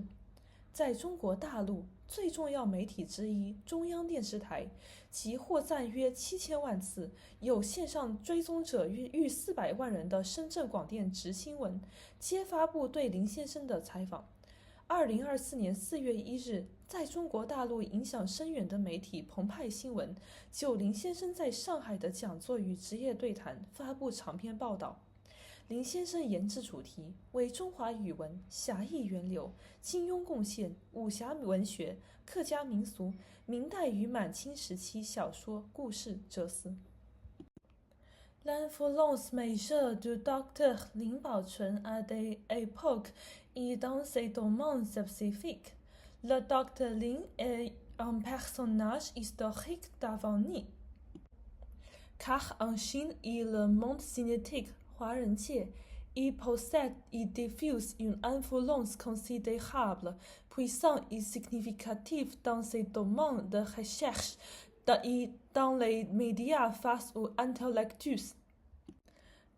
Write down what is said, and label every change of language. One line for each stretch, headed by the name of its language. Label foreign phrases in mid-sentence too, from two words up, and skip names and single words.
Chinese: 在中国大陆最重要媒体之一中央电视台，其获赞约7000万次，有线上追踪者逾400万人的深圳广电直新闻，皆发布对林先生的采访。2024年4月1日，在中国大陆影响深远的媒体澎湃新闻就林先生在上海的讲座与职业对谈发布长篇报道。林先生研制主题为中华语文、侠义源流、金庸贡献、武侠文学、客家民俗、明代与满清时期小说、故事、哲思。
French: L'influence majeure du Dr Lin Pao-chun à des époques et dans ces domaines spécifiques. Le Dr Lin est un personnage historique d'avenir, car en Chine et le monde cinétique 华人界 il possède et diffuse une influence considérable, puissante et significative dans ses domaines de recherche et dans les médias face aux intellectuels.